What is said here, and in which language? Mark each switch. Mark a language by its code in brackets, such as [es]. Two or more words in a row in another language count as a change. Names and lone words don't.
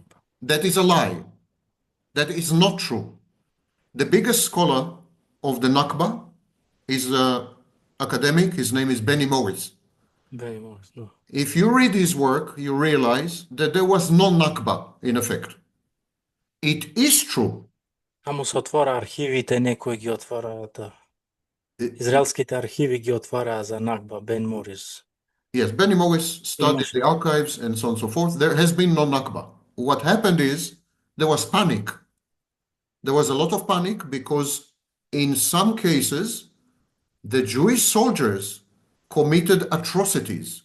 [en] That is a lie. That is not true. The biggest scholar of the Nakba is an academic. His name is Benny Morris. Benny Morris, no. If you read his work, you realize that there was no Nakba in effect. It is true. [mk] Само се отвора архивите, некои ги отвораат. Израелските архиви ги отвараа за Накба, Бен Морис. [en] Yes, Benny Morris studied the archives and so on and so forth. There has been no Nakba. What happened is there was panic. There was a lot of panic because in some cases, the Jewish soldiers committed atrocities.